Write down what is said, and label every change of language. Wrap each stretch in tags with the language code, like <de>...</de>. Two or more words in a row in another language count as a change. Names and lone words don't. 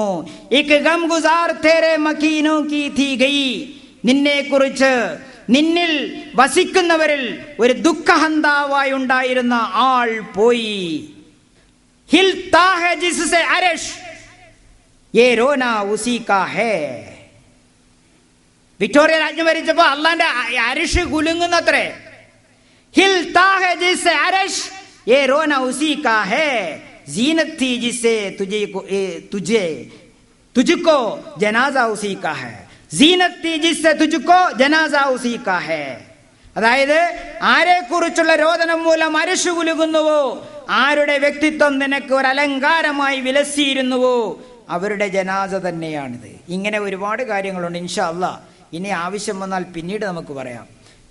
<ur>اک غم گسار تیرے مکینوں کی تھی گئی,</ur> <ml>നിന്നെ കുറിച്ച് നിന്നിൽ വസിക്കുന്നവരിൽ ഒരു ദുഃഖഹന്താവായി ഉണ്ടായിരുന്ന ആൾ പോയി.</ml> <ur>ہل تاہے جس سے عرش، یہ رونا اسی کا ہے.</ur> <ml>വിക്ടോറിയ രാജ്യം ഭരിച്ചപ്പോ അള്ളാന്റെ അരിഷ് കുലുങ്ങുന്നത്രേ.</ml> <ur>ہل تاہے جس سے عرش، یہ رونا اسی کا ہے، زینت تھی جس سے تجھ کو جنازہ اسی کا ہے، زینت تھی جس سے تجھ کو جنازہ اسی کا ہے.</ur> <ml>അതായത് ആരെക്കുറിച്ചുള്ള രോദനം മൂലം അരിശു കുലുകുന്നുവോ, ആരുടെ വ്യക്തിത്വം നിനക്ക് ഒരു അലങ്കാരമായി വിലസിയിരുന്നുവോ, അവരുടെ ജനാസ തന്നെയാണിത്. ഇങ്ങനെ ഒരുപാട് കാര്യങ്ങളുണ്ട്.</ml> <ar>إن شاء الله</ar> <ml>ഇനി ആവശ്യം വന്നാൽ പിന്നീട് നമുക്ക് പറയാം.</ml>